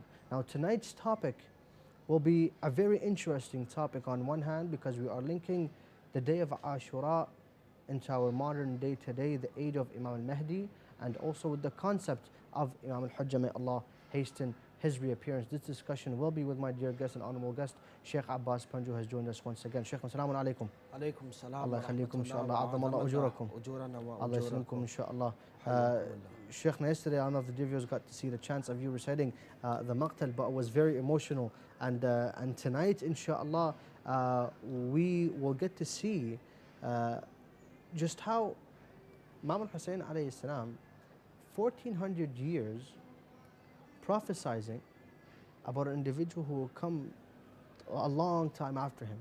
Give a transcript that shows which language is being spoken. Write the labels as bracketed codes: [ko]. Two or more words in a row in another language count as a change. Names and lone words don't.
[en] Now tonight's topic will be a very interesting topic on one hand, because we are linking the day of Ashura into our modern day today, the age of Imam Al-Mahdi, and also with the concept of Imam Al-Hujjah. May Allah hasten his reappearance. This discussion will be with my dear guest and honorable guest, Sheikh Abbas Panju has joined us once again. [ar] Sheikh, السلام عليكم. عليكم السلام. الله يخليكم إن شاء الله. عظم الله أجوركم. الله يسلمكم إن شاء الله. [en] Sheikh, yesterday, I don't know if the viewers got to see the chance of you reciting the maqtal, but it was very emotional. And tonight, inshallah, we will get to see just how Imam Al-Hussein [ar] عليه السلام, [en] 1400 years prophesizing about an individual who will come a long time after him.